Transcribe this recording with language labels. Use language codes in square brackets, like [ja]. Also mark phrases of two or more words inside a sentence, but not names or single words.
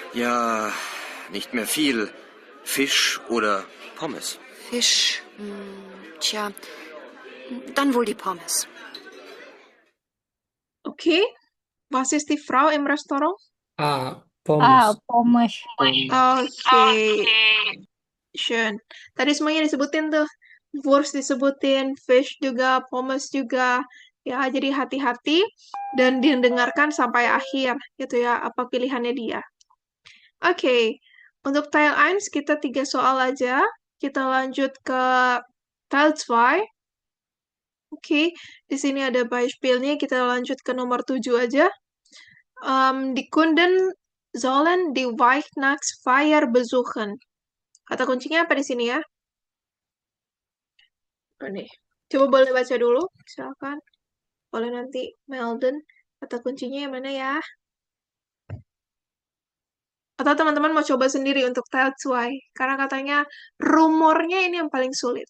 [de] Ja, nicht mehr viel. Fisch oder Pommes. Fisch. Tja, dann wohl die Pommes. Oke, was ist die Frau im Restaurant? Pommes. Pommes. Oke, schön. [id] Tadi semuanya disebutin tuh. Wurst disebutin, fish juga, pommes juga. Ya, jadi hati-hati dan didengarkan sampai akhir gitu ya, apa pilihannya dia. Oke, untuk Teil 1 kita 3 soal aja. Kita lanjut ke Teil 2. Oke, di sini ada Beispielnya, kita lanjut ke nomor 7 aja. [de] Die Kunden sollen die Weihnachtsfeier besuchen. [id] Kata kuncinya apa di sini ya? Nih. Coba boleh baca dulu, silakan. Boleh nanti Melden. Kata kuncinya yang mana ya? Atau teman-teman mau coba sendiri untuk Teil 2, karena katanya rumornya ini yang paling sulit.